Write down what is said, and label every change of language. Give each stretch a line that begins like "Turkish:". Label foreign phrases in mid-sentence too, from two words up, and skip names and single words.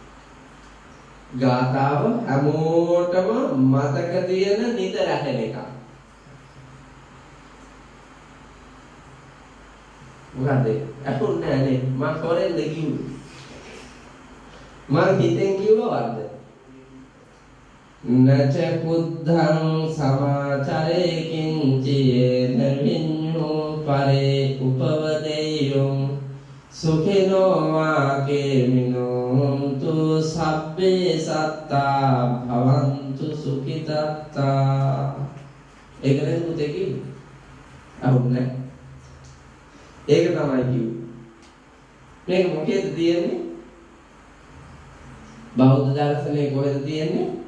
Sinhala: ගාථාව හැමෝටම මතක තියෙන නිතර ඇහෙන එකක්. මොකද අහුන්නේ නැහැ මම හොරෙන්ද කිව්වේ. මම හිතෙන් කිව්වවද?
Pali: නච බුද්ධං සමාචරේකින් චේන විඤ්ඤෝ පරේ උපවදේයං සුඛිනෝ වාකේමිනෝ තු සබ්බේ සත්තා භවන්තු සුඛිතත්තා.
Sinhala: ඒකනේ මුතේ කිව්වේ. අහුන්නේ. ඒක තමයි කිව්වේ. මේක මොකේද තියෙන්නේ? බෞද්ධ දර්ශනයේ කොහෙද තියෙන්නේ?